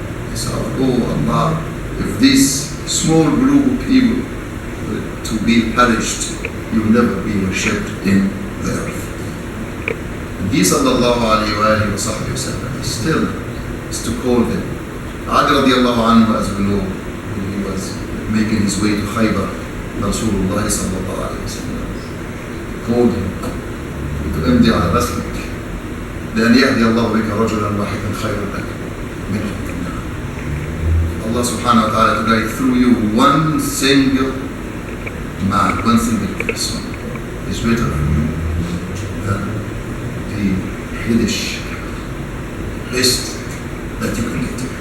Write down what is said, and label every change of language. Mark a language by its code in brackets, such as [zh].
[en] He said, oh Allah, if this small group of people to be perished, you will never be worshipped in the earth. And he sallallahu alayhi wa sallam still is to call them. Ali radiallahu anhu, as we know, when he was making his way to Khaybar, Rasulullah sallallahu alayhi wa sallam called him [ar] امضي على رسلك لأن يهدي الله بك رجلا واحدا خير لك من الدنيا. [en] Allah subhanahu wa ta'ala to guide through you one single man, one single person is better for you than the hellish best that you can get.